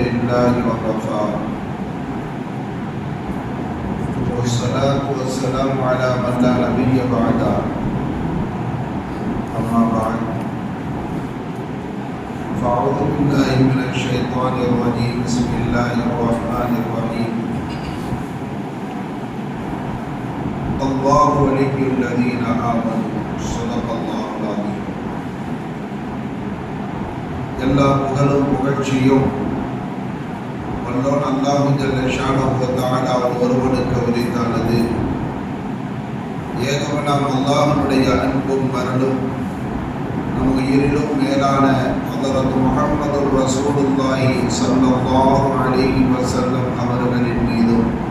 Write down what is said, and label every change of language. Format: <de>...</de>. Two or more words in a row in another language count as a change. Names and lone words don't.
<ar>لله وكفى والصلاة والسلام على من لا نبي بعده أما بعد فأعوذ بالله من الشيطان الرجيم بسم الله الرحمن الرحيم الله ولي الذين آمنوا صدق الله العظيم</ar> <ta>எல்லா புகழும் புகழ்ச்சியும் வல்லோன்</ta> <ar>الله جل شأنه وتعالى</ar> <ta>ஒருவனுக்கு உரித்தானது. ஏகவனாம் அல்லாஹ்வுடைய அன்பும் மருளும் நம் உயிரிலும் மேலான ஹதரத் முஹம்மது</ta> <ar>رسول الله صلى الله عليه وسلم</ar> <ta>அவர்களின் மீதும்</ta>